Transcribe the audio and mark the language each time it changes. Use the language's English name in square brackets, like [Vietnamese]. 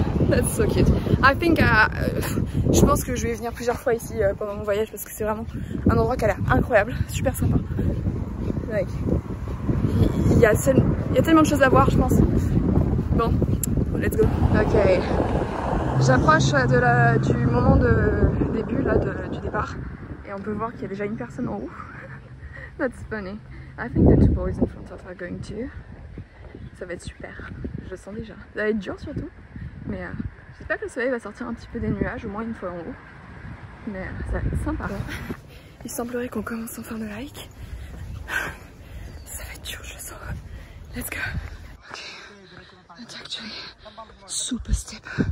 [English] That's so cute. I think [French] je pense que je vais venir plusieurs fois ici pendant mon voyage parce que c'est vraiment un endroit qui a l'air incroyable, super sympa. Like, il y a tellement de choses à voir, je pense. Bon, [English] let's go. [French] Ok, j'approche du moment de début là, du départ et on peut voir qu'il y a déjà une personne en haut. [English] That's funny. I think the two boys in front of are going to. [French] Ça va être super, je le sens déjà. Ça va être dur surtout, mais j'espère que le soleil va sortir un petit peu des nuages, au moins une fois en haut. Mais ça va être sympa. Il semblerait qu'on commence enfin le hike. Ça va être dur, je le sens. [English] Let's go. Ok, that's actually super steep.